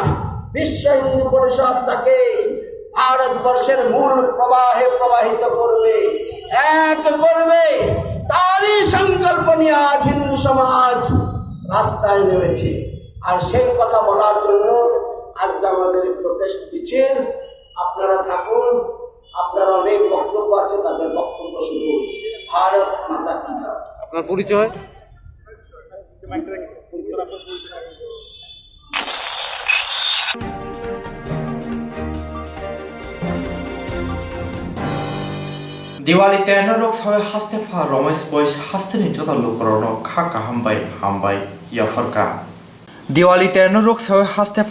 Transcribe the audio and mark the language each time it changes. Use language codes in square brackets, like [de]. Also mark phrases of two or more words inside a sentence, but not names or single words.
[bn] বিশ্ব হিন্দু পরিষদ তাকে ভারতবর্ষের মূল প্রবাহে প্রবাহিত করবে, এক করবে, তারই সংকল্প নিয়ে আজ হিন্দু সমাজ রাস্তায় নেমেছে। আর সেই কথা বলার জন্য আজকে আমাদের প্রোটেস্ট মিছিল। আপনারা থাকুন, আপনার অনেক বক্তব্য আছে, তাদের বক্তব্য শুনুন। [hi] भारत माता की जय। [bn] আপনার পরিচয়? [brx] दिवाली नरक सावे हास्तेफा रमेश बॉयस हास्तेनि जोता लोकरनो खाका हामबाय याफरका दिवाली नरक सावे हास्तेफा